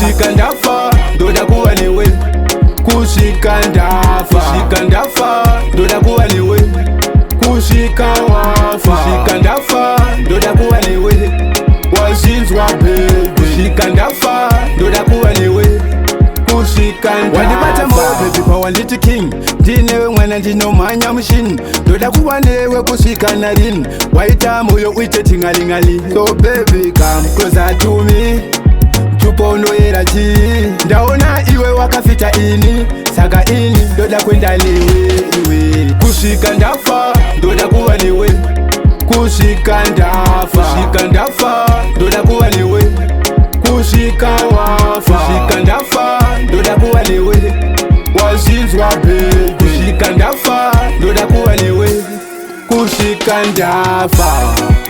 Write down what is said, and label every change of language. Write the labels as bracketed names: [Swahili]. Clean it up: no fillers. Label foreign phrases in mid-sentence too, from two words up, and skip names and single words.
[Shona] ndoda kuva newe kusvika ndafa ndoda kuva newe kusvika wafa ndafa ndoda kuva newe wazinzwa baby kusvika ndafa ndoda kuva newe kusvika ndafa wandibata moyo baby pawanditi king ndinewe mwana ndinomhanya mushini ndoda kuva newe kusvika narini waita moyo uite tingalingali so [English] baby come closer to me [Shona] tuponoyera chii ndaona iwe wakafita ini saka ini ndoda kwenda newe kusvika ndafa ndoda kuva newe kusvika ndafa ndoda kuva newe kusvika wafa ndafa ndoda kuva newe wazinzwa baby kusvika ndafa ndoda kuva newe kusvika ndafa